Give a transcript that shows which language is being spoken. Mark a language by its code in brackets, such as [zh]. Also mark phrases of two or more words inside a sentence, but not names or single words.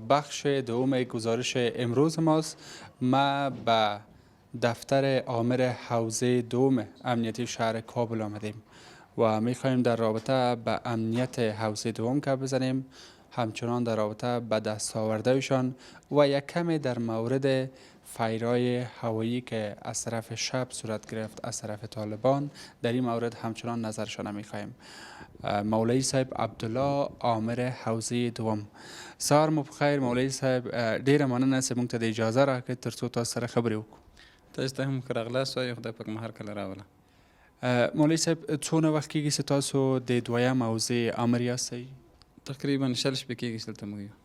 [fa] بخش دوم گزارش امروز ماست. ما به دفتر آمر حوزه دوم امنیتی شهر کابل آمدیم و میخواهیم در رابطه به امنیت حوزه دوم که بزنیم، همچنان در رابطه به دستاوردهایشان و یک کمی در مورد فایرهای هوایی که از طرف شب صورت گرفت از طرف طالبان، در این مورد همچنان نظرشان میخواهیم. مولوی صاحب عبدالله آمر حوزه دوم، [ps] سهار مو بخیر مولوی صاحب. ډیره مننه چې موږ ته د اجازه راکړې ترڅو تاسو سره خبرې وکړو. تاسو ته هم ښه راغلاست وایو، خدای پاک مو هر کله راوله. مولوی صاحب څونه وخت کېږي چې تاسو د دویم حوزې آمر یاستئ؟ تقریبا شل شپې کېږي چې دلته موږ یو.